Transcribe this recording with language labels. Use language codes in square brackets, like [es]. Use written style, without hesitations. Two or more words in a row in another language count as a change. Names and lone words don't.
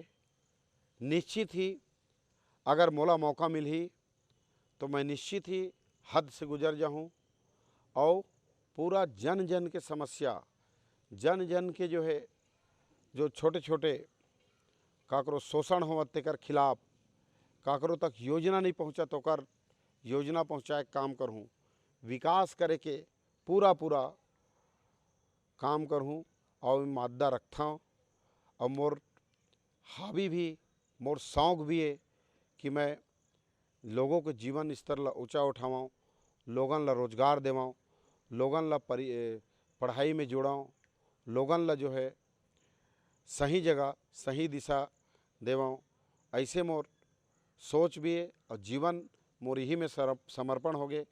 [hne] निश्चित ही अगर मोला मौका मिली तो मैं निश्चित ही हद से गुजर जाऊँ और पूरा जन जन के समस्या, जन जन के जो है जो छोटे छोटे काकरो शोषण होवत तेकर खिलाफ, काकरो तक योजना नहीं पहुँचा तो कर योजना पहुँचाए काम करूँ, विकास करे के पूरा पूरा काम करूँ और मादा रखता हूँ। और मोर हावी भी, मोर शौक भी है कि मैं लोगों के जीवन स्तर ला ऊँचा उठावाऊँ, लोगन ला रोजगार देवाऊँ, लोगन ला पढ़ाई में जोड़ाऊँ, लोगन ला जो है सही जगह सही दिशा देवाऊँ। ऐसे मोर सोच भी है और जीवन मोर यही में समर्पण हो गए।